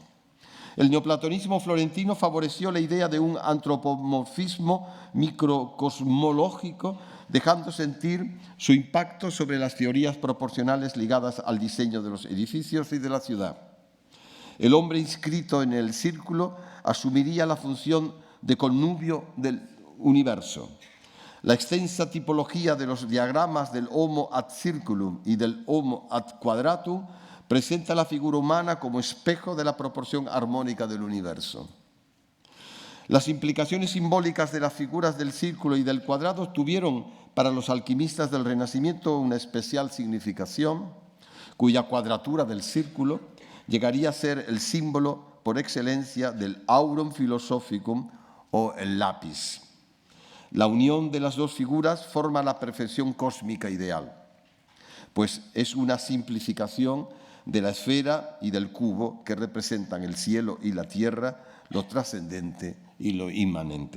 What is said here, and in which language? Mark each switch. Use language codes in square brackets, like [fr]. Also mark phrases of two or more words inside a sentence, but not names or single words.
[es] El neoplatonismo florentino favoreció la idea de un antropomorfismo microcosmológico, dejando sentir su impacto sobre las teorías proporcionales ligadas al diseño de los edificios y de la ciudad. El hombre inscrito en el círculo asumiría la función de connubio del universo. La extensa tipología de los diagramas del [la] Homo ad circulum [es] y del [la] Homo ad quadratum [es] presenta la figura humana como espejo de la proporción armónica del universo. Las implicaciones simbólicas de las figuras del círculo y del cuadrado tuvieron para los alquimistas del Renacimiento una especial significación, cuya cuadratura del círculo llegaría a ser el símbolo por excelencia del [la] aurum philosophicum [es] o el lápiz. La unión de las dos figuras forma la perfección cósmica ideal, pues es una simplificación de la esfera y del cubo que representan el cielo y la tierra, lo trascendente y lo inmanente.